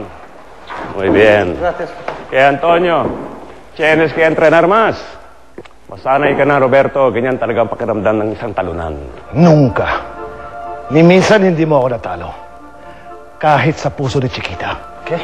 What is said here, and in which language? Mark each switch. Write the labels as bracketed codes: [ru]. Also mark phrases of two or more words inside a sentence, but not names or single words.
[es] Muy bien. Gracias. Kaya Antonio, tienes que entrenar más. [tl] Masanay ka na, Roberto. Ganyan talaga ang pakiramdam ng isang talunan. [es] Nunca. [tl] Ni minsan hindi mo ako natalo. Kahit sa puso ni Chiquita. Okay?